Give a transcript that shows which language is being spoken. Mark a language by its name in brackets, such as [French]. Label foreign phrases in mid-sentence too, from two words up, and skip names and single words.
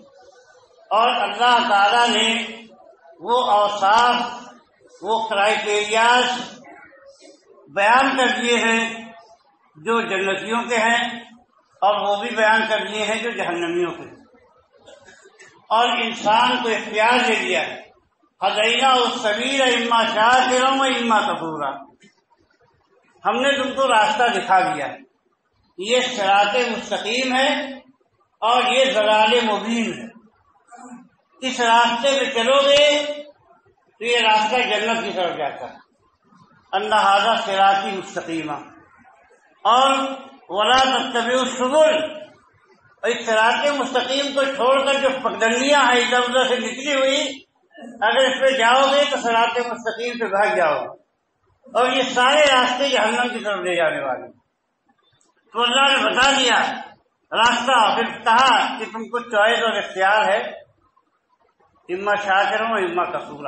[Urdu] اور اللہ تعالیٰ نے وہ اوصاف، وہ کرائیٹیریاز بیان کر دیے ہیں جو جنتیوں کے ہیں اور وہ بھی بیان کر دیے ہیں جو جہنمیوں کے ہیں. اور انسان کو اختیار دے دیا ہے، [Arabic] ہدینا السبیل اما شاکرا و اما کفورا. [Urdu] ہم نے تم کو راستہ دکھا دیا ہے، یہ صراط مستقیم ہے اور یہ ضلال مبین ہے. اس راستے پہ چلو گے تو یہ راستہ جنت کی طرف جاتا ہے. [Arabic] ان ھذا صراطی مستقیما. اور ولا تتبعوا السبل، [Urdu] اور اس صراط مستقیم کو چھوڑ کر جو پگڈنڈیاں ہیں ادھر ادھر سے نکلی ہوئی، اگر اس پہ جاؤ گے تو صراط مستقیم پہ بھاگ جاؤ گے اور یہ سارے راستے جہنم کی طرف لے جانے والے. تو اللہ نے بتا دیا راستہ، پھر کہا کہ تم کو چوائس اور اختیار ہے، [Arabic] اما شاکر و اما کفورا.